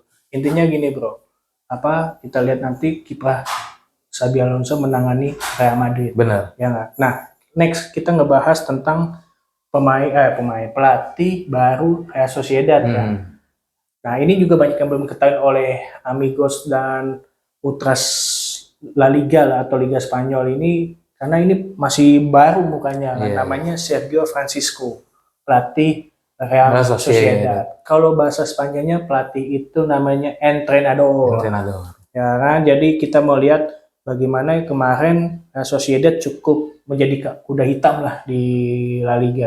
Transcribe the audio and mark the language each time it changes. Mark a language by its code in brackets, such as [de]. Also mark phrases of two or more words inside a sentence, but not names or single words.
[id] Intinya gini bro, kita lihat nanti kiprah Xabi Alonso menangani Real Madrid. Benar. Ya nggak? Nah, next kita ngebahas tentang pelatih baru Real Sociedad ya. Nah, ini juga banyak yang belum diketahui oleh amigos dan ultras La Liga lah atau Liga Spanyol ini karena ini masih baru mukanya kan. Namanya Sergio Francisco, pelatih Real Sociedad. Kalau bahasa Spanyolnya pelatih itu namanya entrenador. Ya kan? Jadi kita mau lihat bagaimana kemarin Real Sociedad cukup menjadi kuda hitam lah di La Liga.